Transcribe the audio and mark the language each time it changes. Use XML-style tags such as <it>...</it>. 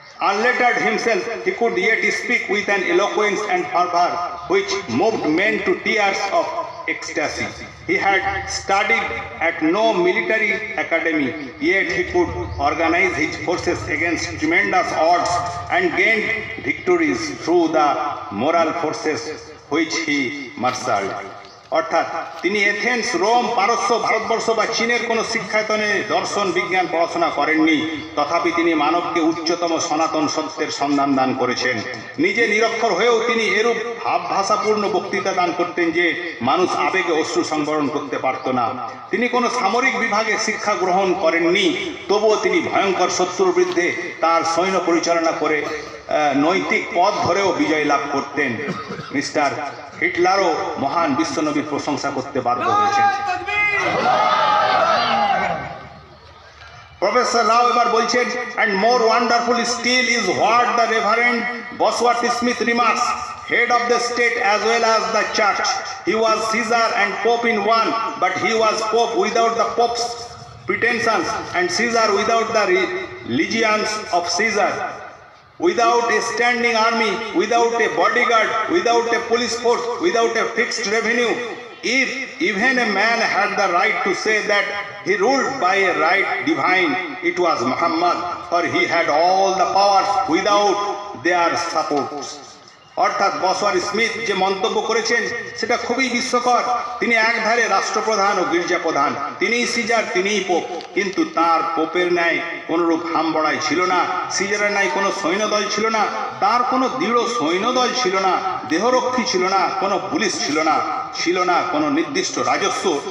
<en>Unlettered himself, he could yet speak with an eloquence and fervor which moved men to tears of ecstasy. He had studied at no military academy, yet he could organize his forces against tremendous odds and gained victories through the moral forces which he marshaled.</en> <bn>অর্থাৎ তিনি Athens, Rome, পারস্য, ভারতবর্ষ বা চীনের কোনো শিক্ষায়তনে দর্শন বিজ্ঞান পড়াশোনা করেননি, তথাপি তিনি মানবকে উচ্চতম সনাতন সত্যের সন্ধান দান করেছেন। নিজে নিরক্ষর হয়েও তিনি এরূপ ভাবভাষাপূর্ণ বক্তৃতা দান করতেন যে মানুষ আবেগে অশ্রু সংবরণ করতে পারত না। তিনি কোনো সামরিক বিভাগে শিক্ষা গ্রহণ করেননি, তবুও তিনি ভয়ঙ্কর শত্রুর বিরুদ্ধে তার সৈন্য পরিচালনা করে নৈতিক পথ ধরেও বিজয় লাভ করতেন। মিস্টার হিটলারও মহান বিশ্বনবীর প্রশংসা করতে বাধ্য হয়েছেন। প্রফেসর রাও এবার বলছেন,</bn> <en>and more wonderful still is what the Reverend Bosworth Smith remarks, head of the state as well as the church. He was Caesar and Pope in one, but he was Pope without the Pope's pretensions and Caesar without the legions of Caesar. Without a standing army, without a bodyguard, without a police force, without a fixed revenue, if even a man had the right to say that he ruled by a right divine, it was Muhammad, for he had all the powers without their supports.</en> <bn>অর্থাৎ বসওয়ার্থ Smith যে মন্তব্য করেছেন সেটা খুবই বিস্ময়কর। তিনি একধারে রাষ্ট্রপ্রধান ও গির্জা প্রধান, তিনিই সিজার, তিনিই পোপ, কিন্তু তার পোপের ন্যায় কোনরূপ হামবড়াই ছিল না, সিজারের ন্যায় কোনো সৈন্যদল ছিল না, তার কোনো দৃঢ় সৈন্যদল ছিল না, দেহরক্ষী ছিল না, কোনো পুলিশ ছিল না, ছিল না কোনো নির্দিষ্ট রাজস্ব।</bn>